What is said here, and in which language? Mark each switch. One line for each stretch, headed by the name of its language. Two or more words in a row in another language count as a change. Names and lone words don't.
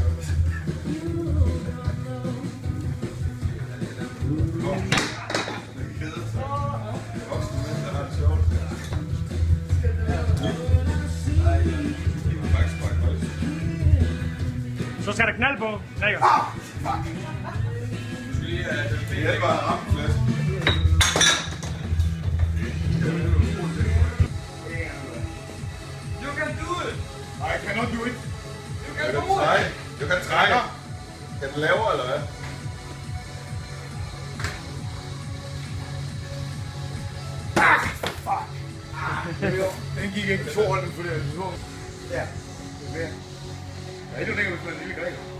Danish: Så skal der knald på, Gregor. Det hjælper at ramme flasken.
English: You can do it. I cannot do it. You can do it.
Danish: Du kan trække. Kan den lavere, eller hvad? Den gik ikke. 2 hånden for det. Ja. Det er mere. Ja, endnu længere, hvis man er lille Gregor.